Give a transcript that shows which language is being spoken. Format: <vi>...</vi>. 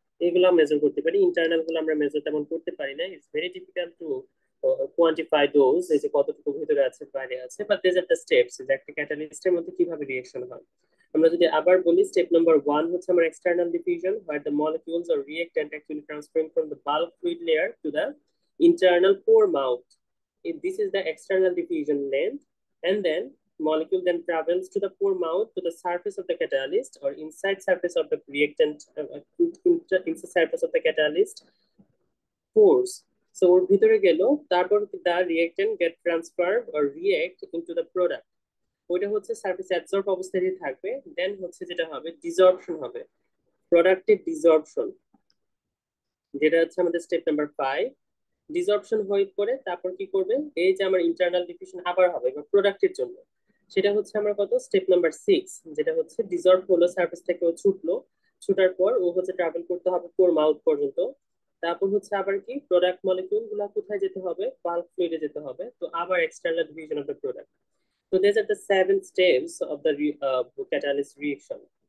<bn>এগুলো মেজার করতে পারি, ইন্টারনাল গুলো আমরা মেজার তেমন করতে পারি না।</bn> <en>it's very difficult to quantify those,</en> <bn>এই যে কতটুকু ভিতরে আছে বাইরে আছে,</bn> <en>but these are the steps,</en> <bn>যে একটা ক্যাটালিস্টের মধ্যে কিভাবে রিঅ্যাকশন হয়। আমরা যদি আবার বলি, স্টেপ নাম্বার 1 হচ্ছে আমার external diffusion,</bn> <en>Where the molecules or reactant actually transferring from the bulk fluid layer to the internal pore mouth. If this is the external diffusion length, and then molecule then travels to the pore mouth to the surface of the catalyst or inside surface of the reactant, inside surface of the catalyst pores. So</en> <bn>ওর ভিতরে গেল, তারপর</bn> <en>the reactant get transferred or react into the product.</en> <bn>ওইটা হচ্ছে surface absorb অবস্থায় থাকবে, দেন হচ্ছে যেটা হবে ডিসঅর্পশন হবে, প্রোডাক্টের ডিসঅর্পশন, যেটা হচ্ছে আমাদের স্টেপ নাম্বার 5। ডিসঅর্পশন হয়ে পরে তারপর কি করবে, এই যে আমার ইন্টারনাল ডিফিউশন আবার হবে এবার প্রোডাক্টের জন্য, সেটা হচ্ছে আমার কত স্টেপ নাম্বার 6, যেটা হচ্ছে ডিসঅর্ব হলো সারফেস থেকে, ও ছুটলো, ছুটার পর ও হচ্ছে ট্রাভেল করতে হবে পোর মাউথ পর্যন্ত। তারপর হচ্ছে আবার কি প্রোডাক্ট মলিকিউল গুলা কোথায় যেতে হবে, বাল্ক ফ্লুইডে যেতে হবে, তো আবার</bn> <en>External diffusion of the product.</en> <bn>তো</bn> <en>these are the 7 steps of the catalyst reaction.</en>